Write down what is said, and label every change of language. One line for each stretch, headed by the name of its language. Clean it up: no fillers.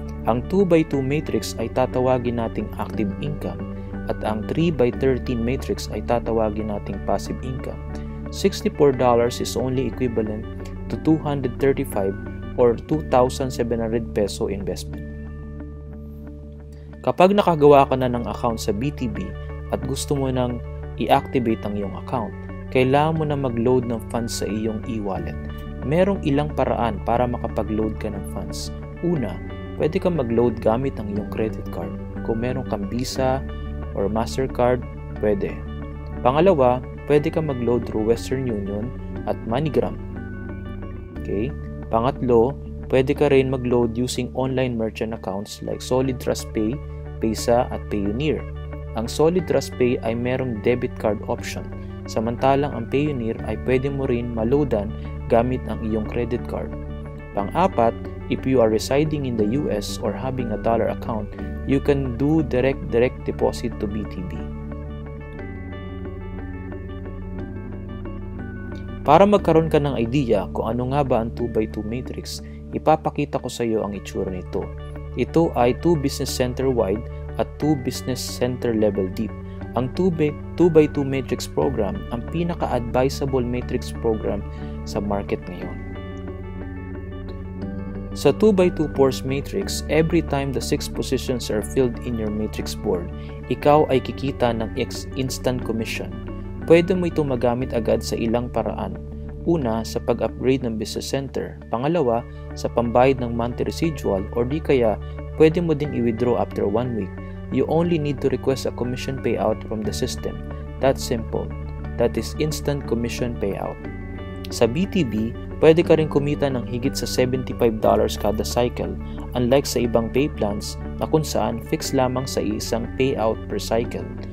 Filipino: Ang 2x2 matrix ay tatawagin nating active income at ang 3x13 matrix ay tatawagin nating passive income.
English: $64 is only equivalent to 235 or 2,700 peso investment.
Filipino: Kapag nakagawa ka na ng account sa BTB at gusto mo nang i-activate ang iyong account, kailangan mo na mag-load ng funds sa iyong e-wallet. Merong ilang paraan para makapag-load ka ng funds. Una, pwede kang mag-load gamit ang iyong credit card. Kung meron kang Visa or Mastercard, pwede. Pangalawa, pwede kang mag-load through Western Union at MoneyGram. Okay? Pangatlo, pwede ka rin mag-load
English: using online merchant accounts like Solid Trust Pay, Paysa at
Filipino: Payoneer. Ang Solid Trust Pay ay merong debit card option, samantalang ang Payoneer ay pwede mo rin maloadan gamit ang iyong credit card. Pang-apat,
English: if you are residing in the US or having a dollar account, you can do direct deposit to BTB.
Filipino: Para magkaroon ka ng idea kung ano nga ba ang 2x2 matrix, ipapakita ko sa iyo ang itsura nito. Ito ay 2 business center wide at 2 business center level deep. Ang 2x2 matrix program ang pinaka-advisable matrix program sa market ngayon. Sa 2x2 force matrix,
English: every time the 6 positions are filled in your matrix board,
Filipino: ikaw ay kikita ng
English: instant commission.
Filipino: Pwede mo ito magamit agad sa ilang paraan. Una, sa pag-upgrade ng business center. Pangalawa, sa pambayad ng monthly residual, or di kaya pwede mo din i-withdraw
English: after 1 week. You only need to request a commission payout from the system. That's simple. That is instant commission payout.
Filipino: Sa BTB, pwede ka rin kumita ng higit sa $75 kada cycle, unlike sa ibang pay plans na kung saan fixed lamang sa isang payout per cycle.